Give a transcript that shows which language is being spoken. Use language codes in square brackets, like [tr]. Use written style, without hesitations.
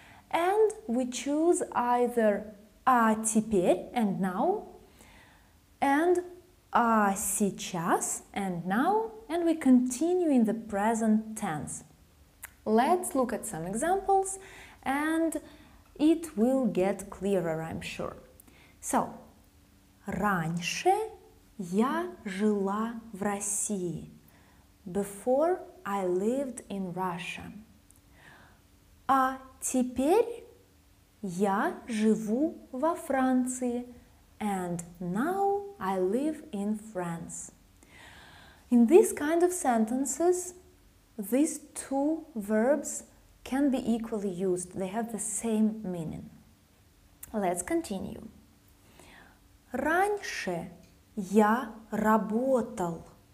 [en] And we choose either [ru] «а теперь» [en] and now, and [ru] «а сейчас» [en] and now, and we continue in the present tense. Let's look at some examples and it will get clearer, I'm sure. So, [ru] раньше я жила в России. [en] Before I lived in Russia. [ru] А теперь я живу во Франции. [en] And now I live in France. In this kind of sentences, these two verbs can be equally used. They have the same meaning. Let's continue. [ru] раньше я работал.